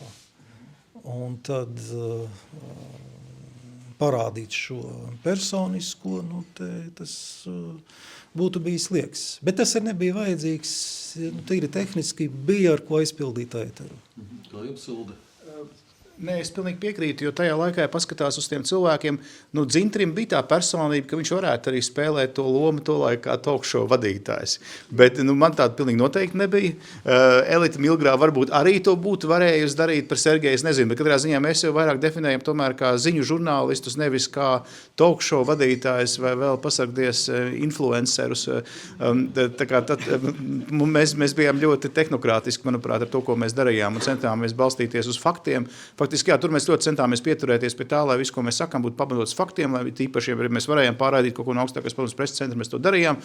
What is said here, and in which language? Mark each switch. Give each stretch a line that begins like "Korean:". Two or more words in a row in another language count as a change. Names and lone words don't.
Latvian: Un tad parādīt šo personisko, tas būtu bijis liekas. Bet tas arī nebija vajadzīgs, tīri tehniski bija ar ko aizpildīt ēteru. Kā jums, Ilde? Nē, es pilnīgi piekrītu, jo tajā laikā, ja paskatās uz tiem cilvēkiem, Dzintrim bija tā personība, ka viņš varētu arī spēlēt to lomu to laiku kā talk-show vadītājs. Bet man tāda pilnīgi noteikti nebija. Elita Milgrā varbūt arī to būtu varējusi darīt par Sergeju, es nezinu, bet katrā ziņā mēs jau vairāk definējam tomēr kā ziņu žurnālistus, nevis kā talk-show vadītājs vai vēl pasargties influencerus. Tā kā tad mēs bijām ļoti tehnokrātiski, manuprāt, ar to, ko mēs darījām un centāmies balstīties uz faktiem. Faktiski, tur mēs ļoti centāmies pieturēties pie tā, lai visu, ko mēs sakām, būtu pamatots faktiem, lai tīpaši, ja mēs varējām pārraidīt kaut ko no augstākās padomes preses centra, mēs to darījām.